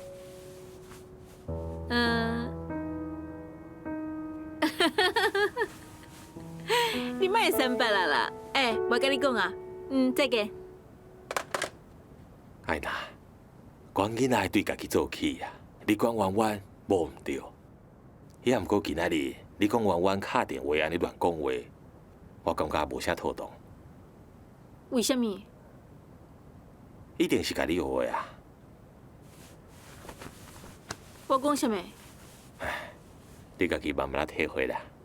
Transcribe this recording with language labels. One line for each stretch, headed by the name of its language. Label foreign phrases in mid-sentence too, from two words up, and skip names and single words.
Min Nan Chinese: 你莫三八啦！我甲你讲啊，再见。爱娜，管囡仔对家己做起啊，你管婉婉无毋对。也毋过今仔日你讲婉婉敲电话安尼乱讲话，我感觉无啥妥当。为什么？一定是家你学的啊！我讲什么？你家己慢慢体会啦。